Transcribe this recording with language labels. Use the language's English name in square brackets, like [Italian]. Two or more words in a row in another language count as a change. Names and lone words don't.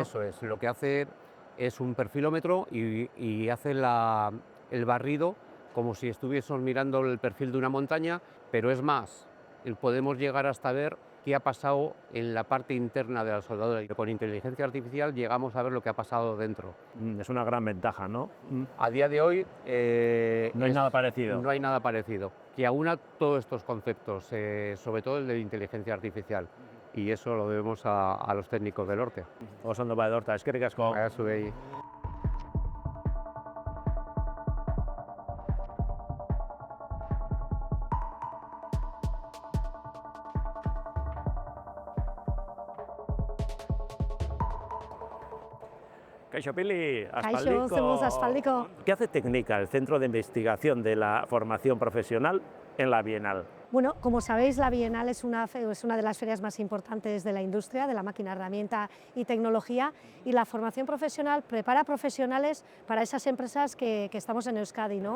[Spanish] Eso es, lo que hace es un perfilómetro y hace el barrido como si estuviésemos mirando el perfil de una montaña, pero es más, podemos llegar hasta ver qué ha pasado en la parte interna de la soldadura, y con inteligencia artificial llegamos a ver lo que ha pasado dentro. Es una gran ventaja, ¿no? A día de hoy No hay nada parecido. No hay nada parecido, que aúna todos estos conceptos, sobre todo el de inteligencia artificial, y eso lo debemos a los técnicos del Lortec. [Basque] Oso ondo ba Edorta, eskerrik asko. Zuei. Kaixo Pili, Kaixo, zemuz aspaldiko. [Spanish] ¿Qué hace Tecnica, el Centro de Investigación de la Formación Profesional, en la Bienal? Bueno, como sabéis, la Bienal es una de las ferias más importantes de la industria, de la máquina, herramienta y tecnología, y la formación profesional prepara profesionales para esas empresas que estamos en Euskadi, ¿no?